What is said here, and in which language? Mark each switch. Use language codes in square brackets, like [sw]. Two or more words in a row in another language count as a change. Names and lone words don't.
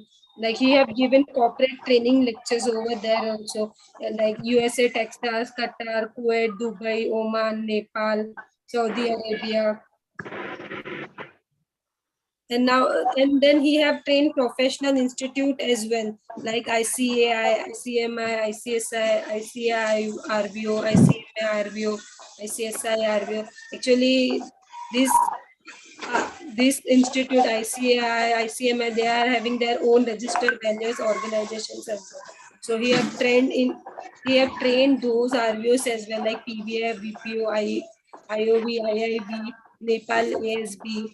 [en] Like he have given corporate training lectures over there also, like USA, Texas, Qatar, Kuwait, Dubai, Oman, Nepal, Saudi Arabia. And now, and then he have trained professional institute as well, like ICAI, ICMI, ICSI, ICI, RBO, ICMI, RBO, ICSI, RBO. Actually, this institute, ICAI, ICMI, they are having their own registered values organizations as well. So he have trained those RBOs as well, like PBF, BPO, IOB, IIB, Nepal ASB.